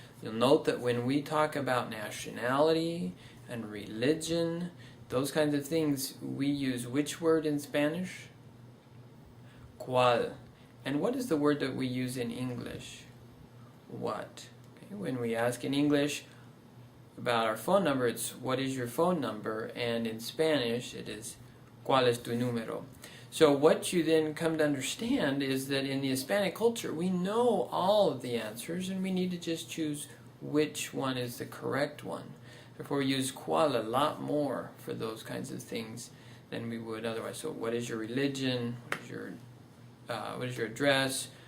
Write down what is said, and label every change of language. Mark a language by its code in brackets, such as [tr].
[en] You'll note that when we talk about nationality and religion, those kinds of things, we use which word in Spanish? ¿Cuál? And what is the word that we use in English? What? Okay, when we ask in English about our phone number, it's what is your phone number? And in Spanish, it is [es] ¿cuál es tu número? [en] So what you then come to understand is that in the Hispanic culture, we know all of the answers, and we need to just choose which one is the correct one. Therefore, we use cuál a lot more for those kinds of things than we would otherwise. So what is your religion? What is your address?